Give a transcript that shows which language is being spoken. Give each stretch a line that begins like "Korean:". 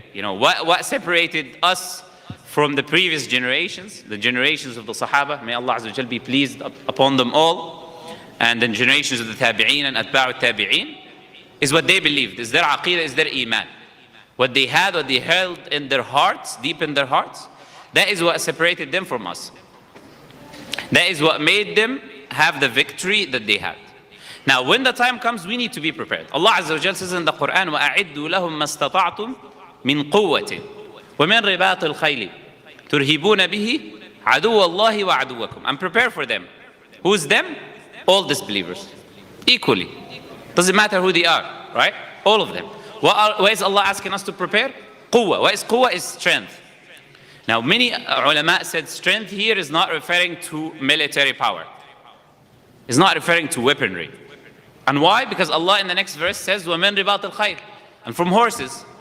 English: What separated us from the previous generations, the generations of the Sahaba, may Allah Azza wa Jal be pleased upon them all, and the generations of the Tabi'een and Atba'u Tabi'een, is what they believed, is their Aqeedah, is their Iman. What they had, what they held in their hearts, deep in their hearts, that is what separated them from us. That is what made them have the victory that they had. Now, when the time comes, we need to be prepared. Allah Azza wa Jal says in the Quran,
Arabic: وَأَعِدُّوا لَهُمْ مَا اسْتَطَعْتُمْ مِنْ قُوَّةٍ وَمِنْ رِبَاطِ الْخَيْلِ تُرْهِبُونَ بِهِ عَدُوَّ اللَّهِ وَعَدُوَّكُمْ.
English: And prepare for them. Who's them? All disbelievers. Equally. Doesn't matter who they are, right? All of them. Why is Allah asking us to prepare? Quwwah. What is quwwah? Is strength. Now, many ulama said strength here is not referring to military power. It's not referring to weaponry. And why? Because Allah in the next verse says,
Arabic: وَمِنْ رِبَاطِ الْخَيْرِ,
English: and from horses.